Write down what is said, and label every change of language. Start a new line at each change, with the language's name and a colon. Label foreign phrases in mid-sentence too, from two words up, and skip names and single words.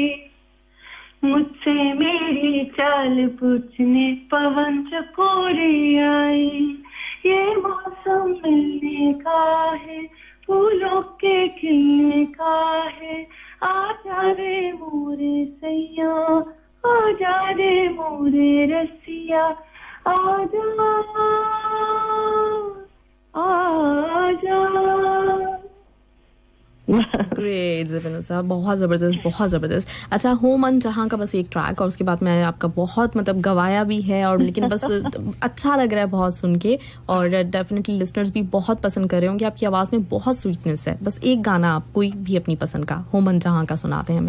Hindi: मुझसे मेरी चाल पूछने पवन चकोरे आए, ये मौसम मिलने का है, फूलों के खिलने का है, आजा रे मोरे सैया, आजा रे मोरे रसिया, आजा आजा। ग्रेट ज़बीना साहब, बहुत ज़बरदस्त। अच्छा, हो मन जहाँ का बस एक ट्रैक, और उसके बाद मैं आपका बहुत मतलब गवाया भी है, और लेकिन बस अच्छा लग रहा है बहुत सुन के, और
English: definitely listeners
Hindi: भी बहुत पसंद कर रहे होंगे। आपकी आवाज़ में बहुत स्वीटनेस है। बस एक गाना आप कोई भी अपनी पसंद का, हो मन जहाँ का सुनाते हैं हमें।